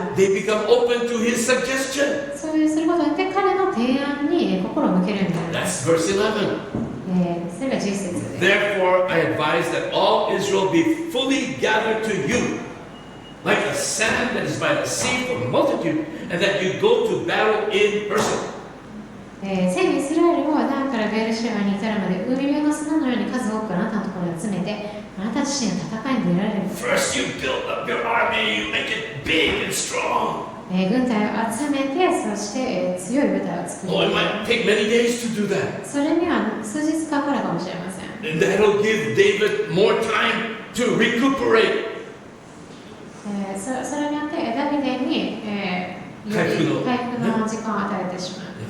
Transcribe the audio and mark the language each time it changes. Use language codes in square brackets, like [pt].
[en] They become open to his suggestion. [ja] そういうすることによって彼の提案に心を向けるんだ。 [en] That's verse 11. [ja] それが11節です。 [en] Therefore, I advise that all Israel be fully gathered to you, like the sand that is by the sea for multitude, and that you go to battle in person. [ja] 聖イスラエルをダンからベルシェバに至るまで海辺の砂のように数多くあなたのところに集めて、あなた自身の戦いに出られる。 [en] First, you build up your army, you make it big and strong. [ja] 軍隊を集めて、そして強い部隊を作る。 [en] It might take many days to do that. [ja] それには数日かかるかもしれません。 [en] And that'll give David more time to recuperate. [ja] それによってダビデに回復の時間を与えてしまう。